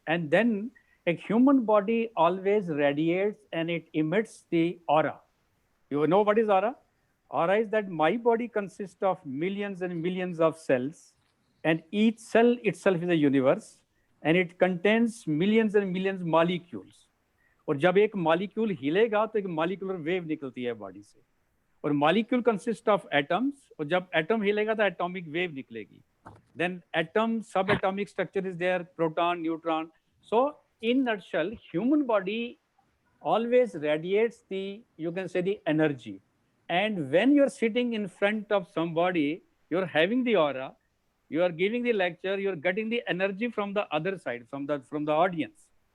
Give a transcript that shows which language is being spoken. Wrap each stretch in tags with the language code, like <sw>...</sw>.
<en>And then a human body always radiates and it emits the aura. You know what is aura? Aura is that my body consists of millions and millions of cells, and each cell itself is a universe, and it contains millions and millions molecules.</en> <hi>और जब एक molecule हिलेगा तो एक molecular wave निकलती है body से. और</hi> <en>molecule consists of atoms,</en> <hi>और जब atom हिलेगा तो atomic wave निकलेगी.</hi> <en>Then atom, subatomic structure is there, proton, neutron. So in nutshell, human body always radiates you can say the energy. And when you're sitting in front of somebody, you're having the aura, you are giving the lecture, you're getting the energy from the other side, from the audience.</en>